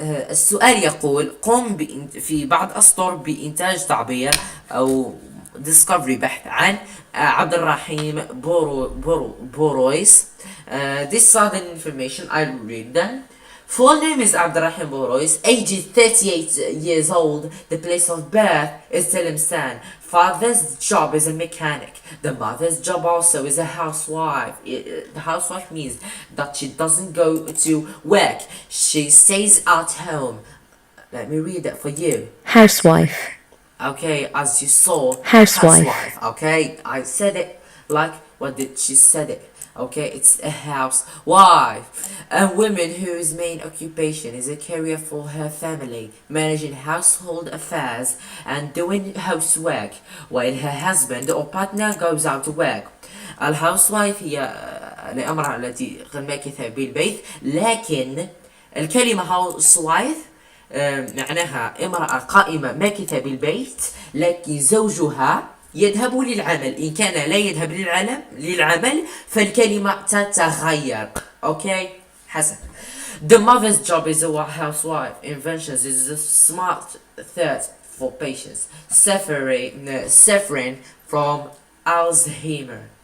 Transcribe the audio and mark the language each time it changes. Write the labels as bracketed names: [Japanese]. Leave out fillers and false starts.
[Arabic] السؤال يقول قم في بعض أسطر بإنتاج تعبير أو discovery بحث عن عبد الرحيم بورويس. [English] This are the information. I'll read them. Full name is Abdurrahim Borois, age 38 years old. The place of birth is Tlemcen. Father's job is a mechanic. The mother's job also is a housewife. The housewife means that she doesn't go to work. She stays at home. Let me read that for you. Housewife. Okay, as you saw. Housewife. Okay, I said it like what did she said it. Okay, it's a housewife. A woman whose main occupation is a career for her family, managing household affairs and doing housework while her husband or partner goes out to work. [Arabic] الهاوسوايف هي الامرأة التي ماكثة بالبيت، لكن الكلمة هاوسوايف معناها امرأة قائمة ماكثة بالبيت لكن زوجها يذهب للعمل. إن كان لا يذهب للعمل فالكلمة تتغير. [English] Okay, حسن. The mother's job is a housewife. Inventions is a smart third for patients suffering from Alzheimer.